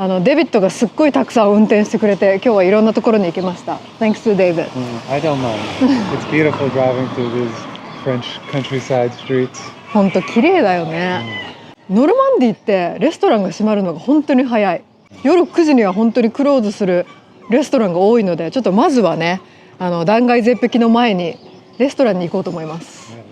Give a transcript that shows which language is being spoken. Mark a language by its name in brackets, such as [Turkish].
[Japanese] デビッドがすっごいたくさん運転してくれて、今日はいろんなところに行きました。 [English] Thanks to David. I don't mind. It's beautiful driving through these French countryside streets. [Japanese] 本当綺麗だよね。ノルマンディってレストランが閉まるのが本当に早い。夜9時には本当にクローズするレストランが多いので、ちょっとまずはね断崖絶壁の前にレストランに行こうと思います。